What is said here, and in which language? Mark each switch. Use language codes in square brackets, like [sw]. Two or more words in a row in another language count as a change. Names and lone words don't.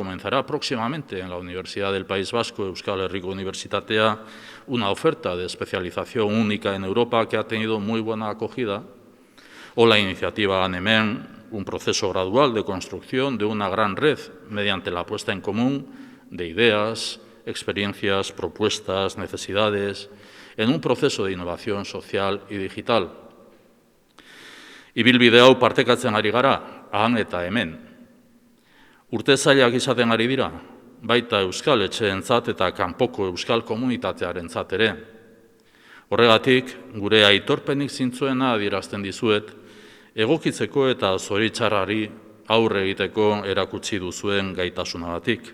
[es] comenzará próximamente en la Universidad del País Vasco, Euskal Herriko Unibertsitatea, una oferta de especialización única en Europa que ha tenido muy buena acogida, o la iniciativa ANEMEN, un proceso gradual de construcción de una gran red mediante la puesta en común de ideas, experiencias, propuestas, necesidades, en un proceso de innovación social y digital. [eu] Ibilbide hau partekatzen ari gara, han eta hemen. Urte zailak izaten ari dira, baita euskal etxeentzat eta kanpoko euskal komunitatearentzat ere. Horregatik, gure aitorpenik zintzoena adierazten dizuet, egokitzeko eta zoritxarrari aurre egiteko erakutsi duzuen gaitasunagatik.